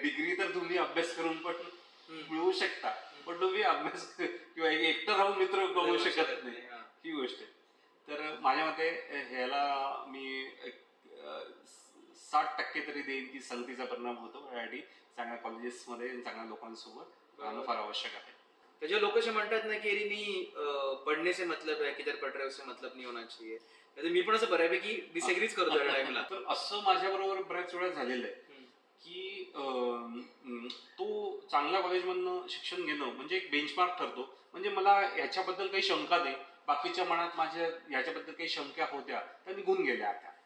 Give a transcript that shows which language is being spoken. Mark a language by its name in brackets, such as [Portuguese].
[Marathi] Degree तर तुम्ही अभ्यास करून पण मिळवू शकता, पण तुम्ही अभ्यास किंवा एकटं राहून मित्र कमवू शकत नाही, ही गोष्ट आहे. तर माझ्या मते ह्याला मी 60% तरी देईन की संगतीचा परिणाम होतो. यासाठी चांगल्या कॉलेजेसमध्ये चांगल्या लोकांसोबत राहणं फार आवश्यक आहे. [Hindi] जो लोग [Marathi] असे म्हणतात ना [Hindi] की नहीं पढ़ने से मतलब है, किधर पढ़ रहे हो उससे मतलब नहीं होना चाहिए. [Marathi] तर मी पण असं बऱ्यापैकी डिसएग्रीच करतो या टाइमला. तर असं माझ्याबरोबर बऱ्याच वेळा झालेलं आहे की तो चांगल्या कॉलेजमधनं शिक्षण घेणं म्हणजे एक बेंचमार्क ठरतो. म्हणजे मला ह्याच्याबद्दल काही शंका नाही, बाकीच्या मनात माझ्या ह्याच्याबद्दल काही शंका होत्या त्या निघून गेल्या आता.